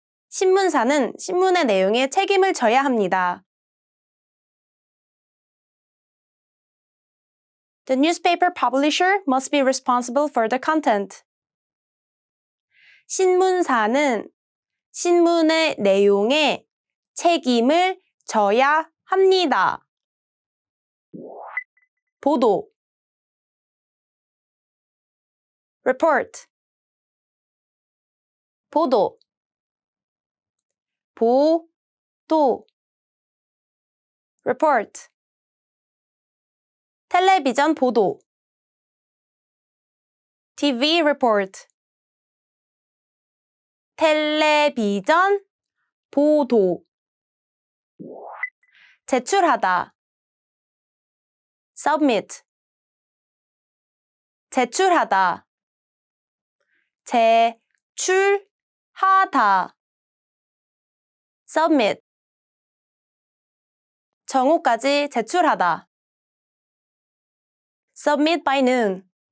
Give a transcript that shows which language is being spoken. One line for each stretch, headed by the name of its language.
Korean: 신문사는 신문의 내용에 책임을 져야 합니다.
English: The newspaper publisher must be responsible for the content.
Korean: 신문사는 신문의 내용에 책임을 져야 합니다. 보도,
English: report,
Korean: 보도, 보도, report. 텔레비전 보도,
English: TV report.
Korean: 텔레비전 보도. 제출하다,
English: submit.
Korean: 제출하다, 제출하다,
English: submit.
Korean: 정오까지 제출하다.
English: Submit by noon.